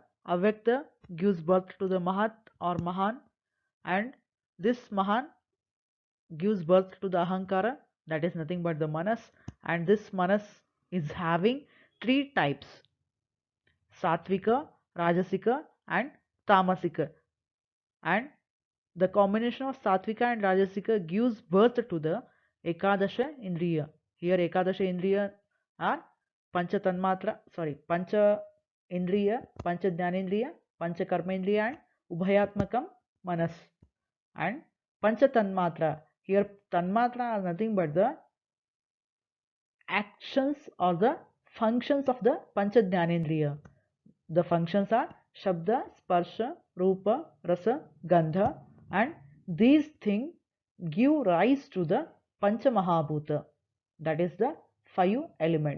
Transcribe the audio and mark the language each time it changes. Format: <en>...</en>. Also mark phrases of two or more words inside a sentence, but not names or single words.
<en>Avyakta gives birth to the Mahat or Mahan, and this Mahan gives birth to the Ahankara, that is nothing but the Manas, and this Manas is having three types:</en> <sa>Satvika, Rajasika,</sa> <en>and Tamasika. And the combination of Satvika and Rajasika gives birth to the</en> <sa>Ekadasha Indriya.</sa> <en>Here</en> <sa>Ekadasha Indriya</sa> <en>are</en> <sa>Pancha Tanmatra, Pancha Indriya, Pancha Jnanendriya, Pancha Karmendriya,</sa> <en>and</en> <sa>Ubhayatmakam Manas.</sa> <en>And</en> <sa>Pancha Tanmatra,</sa> <en>here Tanmatra are nothing but the actions or the functions of the</en> <sa>Pancha Jnanendriya.</sa> <en>The functions are</en> <sa>Shabda, Sparsha, Rupa, Rasa, Gandha,</sa> <en>and these things give rise to the</en> <sa>Pancha Mahabhuta,</sa> <en>that is the 5 elements.</en>